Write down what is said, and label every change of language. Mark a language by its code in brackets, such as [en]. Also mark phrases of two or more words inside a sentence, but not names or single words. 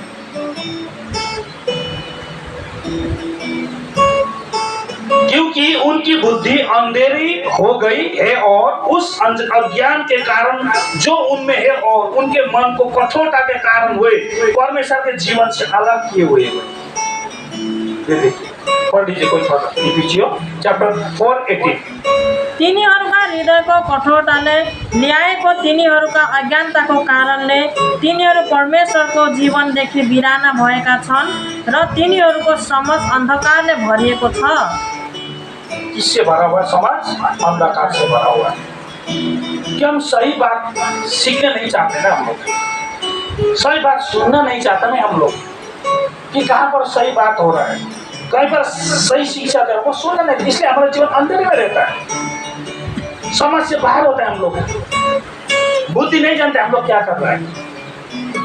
[hi] क्योंकि उनकी बुद्धि अंधेरी हो गई है और उस अज्ञान के कारण जो उनमें है और उनके मन को कठोरता के कारण हुए परमेश्वर के जीवन से अलग किए हुए। पढ़ लीजिए कोई चैप्टर 4:18। [ne] तिनीहरूका हृदयको कठोरताले ल्याएको तिनीहरूका अज्ञानताको कारणले तिनीहरू परमेश्वरको जीवनदेखि बिराना भएका छन् र तिनीहरूको समझ अंधकारले भरिएको छ। [hi] किससे भरा हुआ है समाज? अंधकार से भरा हुआ है। कि हम सही बात सीखने नहीं चाहते ना, हम लोग सही बात सुनना नहीं चाहते ना हम लोग, कि कहाँ पर सही बात हो रहा है, कहीं पर सही शिक्षा दे रहा है, वो सुनना नहीं, इसलिए हमारा जीवन अंधेरे में रहता है, समझ से बाहर होता है, हम लोग बुद्धि नहीं जानते हम लोग क्या कर रहे हैं।